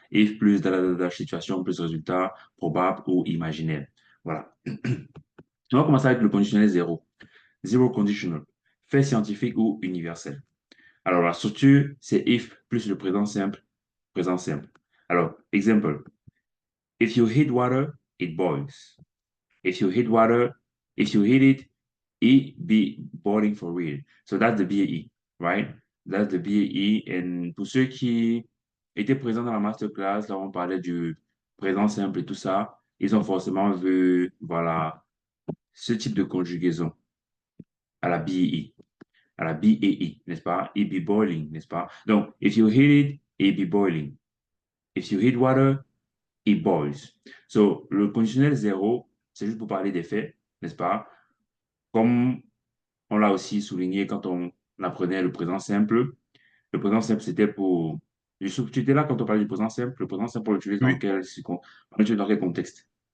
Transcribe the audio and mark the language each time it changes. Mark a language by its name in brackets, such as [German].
[French] If plus situation plus résultat probable ou imaginaire. Voilà. On va commencer avec le conditionnel zéro. [English] Zero conditional. [French] Fait scientifique ou universel. Alors, la structure, c'est if plus le présent simple, présent simple. Alors, exemple. [English] If you heat water, it boils. If you heat water, if you heat it, it be boiling for real. So that's the BAE, right? That's the BAE. [French] Et pour ceux qui étaient présents dans la masterclass, là, on parlait du présent simple et tout ça, ils ont forcément vu, voilà, ce type de conjugaison à la BAE, à la BAE, n'est-ce pas? [English] It be boiling, [French] n'est-ce pas? [English] Donc, if you heat it, it be boiling. If you heat water, it boils. [French] So, le conditionnel zéro, c'est juste pour parler des faits, n'est-ce pas? Comme on l'a aussi souligné quand on apprenait le présent simple. Le présent simple, c'était pour... Tu étais là quand on parlait du présent simple. Le présent simple, on l'utilise dans Oui. on l'utilise dans quel contexte?